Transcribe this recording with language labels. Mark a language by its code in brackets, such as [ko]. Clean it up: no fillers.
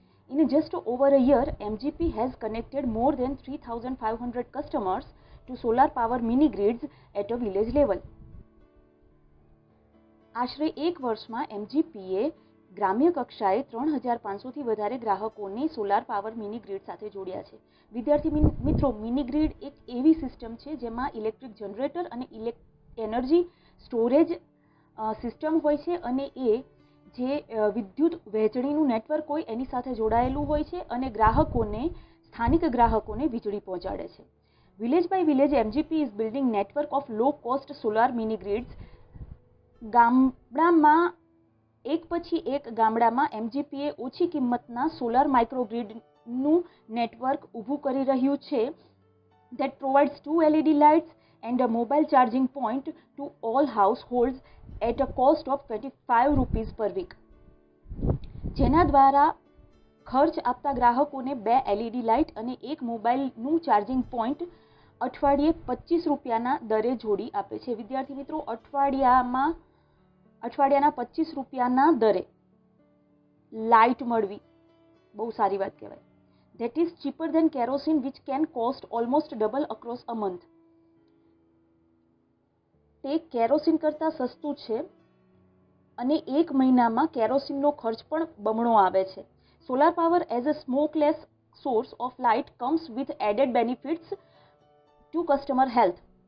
[en] In just over a year, MGP has connected more than 3,500 customers to solar power mini grids at a village level. [gu] આશરે એક વર્ષમાં MGPએ ગ્રામ્ય કક્ષાએ 3,500 થી વધારે ગ્રાહકોને સોલાર પાવર મિની ગ્રીડ સાથે જોડ્યા છે. વિદ્યાર્થી મિત્રો, મિની ગ્રીડ એક એવી સિસ્ટમ છે જેમાં ઇલેક્ટ્રિક જનરેટર અને એનર્જી સ્ટોરેજ સિસ્ટમ હોય છે, અને એ જે વિદ્યુત વહેંચણીનું નેટવર્ક હોય એની સાથે જોડાયેલું હોય છે, અને સ્થાનિક ગ્રાહકોને વીજળી પહોંચાડે છે. [en] Village by village, MGP is building network of low cost solar mini grids. [gu] ગામડામાં એક પછી એક ગામડામાં MGPએ ઓછી કિંમતના સોલાર માઇક્રોગ્રીડનું નેટવર્ક ઊભું કરી રહ્યું છે. [en] that provides 2 LED lights and a mobile charging point to all households at a cost of 25 rupees per week. [gu] જેના દ્વારા ખર્ચ આપતા ગ્રાહકોને 2 LED લાઇટ અને એક મોબાઈલનું ચાર્જિંગ પોઈન્ટ અઠવાડિયે 25 રૂપિયાના દરે જોડી આપે છે. વિદ્યાર્થી મિત્રો, અઠવાડિયાના 25 રૂપિયાના દરે લાઇટ મળવી બહુ સારી વાત કહેવાય. [en] That is cheaper than kerosene, which can cost almost double across a month. [gu] તે કેરોસીન કરતાં સસ્તું છે, અને એક મહિનામાં કેરોસીનનો ખર્ચ પણ બમણો આવે છે. [en] Solar power as a smokeless source of light comes with added benefits to customer health.